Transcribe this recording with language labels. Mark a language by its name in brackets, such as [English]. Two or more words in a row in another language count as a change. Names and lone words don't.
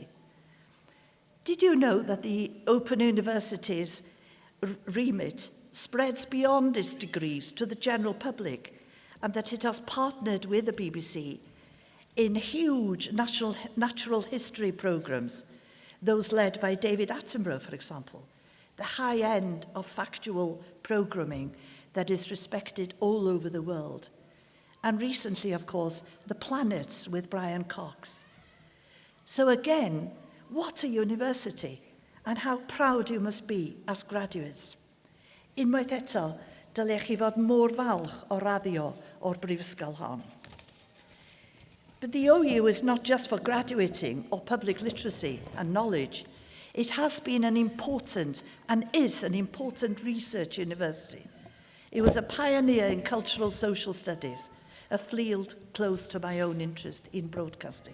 [English] Did you know that the Open University's remit spreads beyond its degrees to the general public, and that it has partnered with the BBC in huge natural history programmes, those led by David Attenborough, for example, the high end of factual programming that is respected all over the world. And recently, of course, The Planets with Brian Cox. So again, what a university, and how proud you must be as graduates. [Welsh] Unwaith eto, dylech chi fod mor falch o raddio o'r brifysgol hon. [English] But the OU is not just for graduating or public literacy and knowledge. It has been an important and is an important research university. It was a pioneer in cultural social studies, a field close to my own interest in broadcasting.